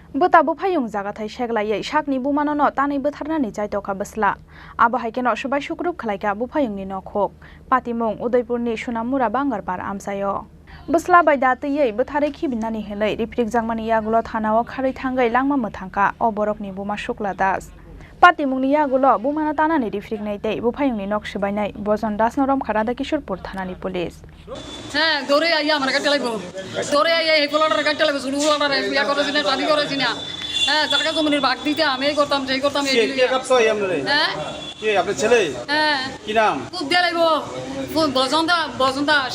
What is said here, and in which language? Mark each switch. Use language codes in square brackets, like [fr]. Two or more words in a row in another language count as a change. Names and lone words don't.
[trp] Betabu payung jagathai seglai sakni bumanono tani botharnani jaitokha bosla abo haikeno subai sukrup khlaika bu payungni nokhok patimung Udaipurni Sunamura Bangarpar amsayo bosla baida tei bothare khibinani helai riprik jangmani yagulo thanao kharai thangai langma mothangka oborokni buma shukla das patimungni yagulo bumana tanani riprik nai tei bu payungni nok subainai bojon dasnorom kharada Kishorpur thanani police [bn] হ্যাঁ দৌড়ে আইয়া আমার কাছে লাগবো দৌড়ে আইয়া এই পোলাটার কাছে লাগবে শুরু পোলাটার বিয়া করেছি না শাদি করেছি না হ্যাঁ যার কাছে জমির ভাগ দিতে আমি এই করতাম সেই করতাম এই কে কাপছো আমরে হ্যাঁ কে আপনার ছেলে হ্যাঁ কি নাম খুব দিয়ে লাগবো বসন্ত দাস